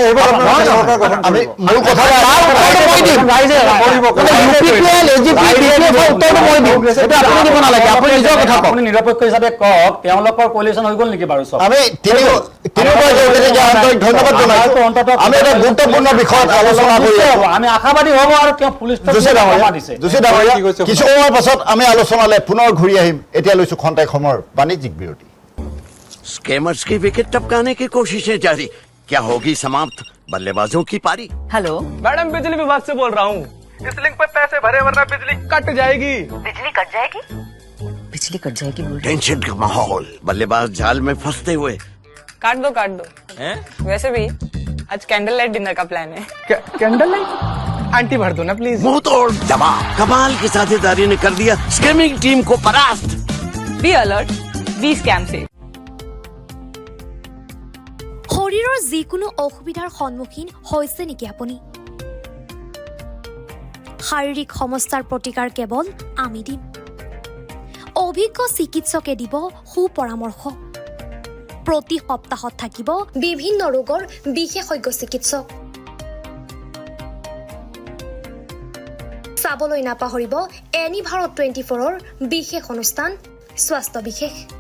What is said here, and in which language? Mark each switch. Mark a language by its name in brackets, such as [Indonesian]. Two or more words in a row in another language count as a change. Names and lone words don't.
[Assamese] আপুনি নিৰপেক্ষ হিচাপে কওক তেওঁলোকৰ কোলিশ্যন হৈ গ'ল নেকি বাৰু চব আমি ধন্যবাদ জনাইছো আমি এটা গুৰুত্বপূৰ্ণ বিষয়ত আলোচনা কৰি আমি আশাবাদী হ'ব আৰু তেওঁ পুলিচ কিছু সময়ৰ পাছত আমি আলোচনালৈ পুনৰ ঘূৰি আহিম এতিয়া লৈছো খন্তেক সময়ৰ বাণিজ্যিক বিৰতি [Hindi] स्कैमर्स की विकेट टपकाने की कोशिशें जारी क्या होगी समाप्त बल्लेबाजों की पारी हेलो मैडम बिजली विभाग से बोल रहा हूँ इस लिंक पे पैसे भरे वरना बिजली कट जाएगी। बिजली कट जाएगी बिजली कट जाएगी बोल टेंशन का माहौल बल्लेबाज जाल में फंसते हुए काट दो वैसे भी आज [English] candle light dinner [Hindi] का प्लान है। [English] candle light [Hindi] आंटी भर दो ना प्लीज। मुंह तोड़ जवाब कमाल की साझेदारी ने कर दिया स्कैमिंग टीम को परास्त। [English] be alert be scam से। [Assamese] শৰীৰৰ যিকোনো অসুবিধাৰ সন্মুখীন হৈছে নেকি আপুনি শাৰীৰিক সমস্যাৰ প্ৰতিকাৰ কেৱল আমি দিম অভিজ্ঞ চিকিৎসকে দিব সুপৰামৰ্শ প্ৰতি সপ্তাহত থাকিব বিভিন্ন ৰোগৰ বিশেষজ্ঞ চিকিৎসক চাবলৈ নাপাহৰিব এনি ভাৰত 24ৰ বিশেষ অনুষ্ঠান স্বাস্থ্য বিশেষ